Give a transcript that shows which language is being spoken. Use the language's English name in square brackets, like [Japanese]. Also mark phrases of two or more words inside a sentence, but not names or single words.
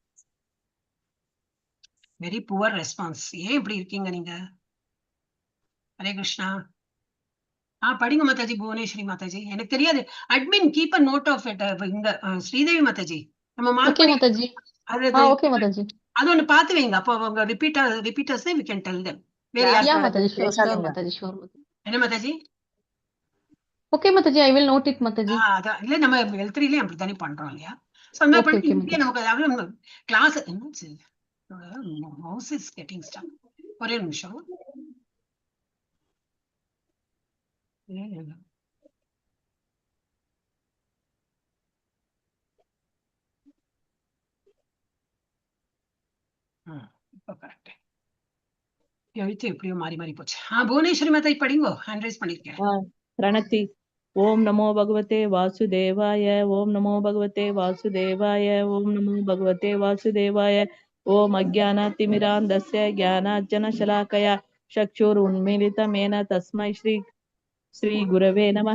[English] very poor response. [Tamil] ஏன் இப்படி இருக்கீங்க நீங்க? ஹரே கிருஷ்ணா. படிங்க மாதாஜி. [English] புவனேஸ்வரி மாதாஜி, [Tamil] எனக்கு தெரியாது. [English] admin keep a note of it. [Tamil] இங்க ஸ்ரீதேவி மாதாஜி நம்ம மார்க் மாதாஜி. ஓகே மாதாஜி. அது ஒண்ணு பாத்து வைங்க. அப்போ அவங்க ரிப்பீட்டர்ஸ் [English] we can tell them. [Tamil] வேற யார் மாதாஜி? ஷூர் மாதாஜி, ஷூர் மாதாஜி. என்ன மாதாஜி? [English] ஓகே மாதாஜி, I will note it மாதாஜி. [Tamil] அதான் இல்ல, நம்ம L3லயும் அப்படி தானே பண்றோம் இல்லையா? சோ அந்த பண்ணி நமக்கு கிளாஸ் என்னச்சு, [English] mouse is getting stuck. [Tamil] ஒரே நிமிஷம். இப்போ கரெக்ட். எழுத்து எப்படியோ மாறி மாறி போச்சு. புவனேஸ்வரி மாதாஜி படிங்கோ, [English] hand raise [Tamil] பண்ணிருக்கேன். [Sanskrit] प्रणति। ओम नमो भगवते वासुदेवाय। ओम नमो भगवते वासुदेवाय। ओम नमो भगवते वासुदेवाय। ओम अज्ञानातिमिरान्धस्य ज्ञानाञ्जनशलाकया चक्षुरुन्मीलितमेन तस्मै श्री गुरवे नमः।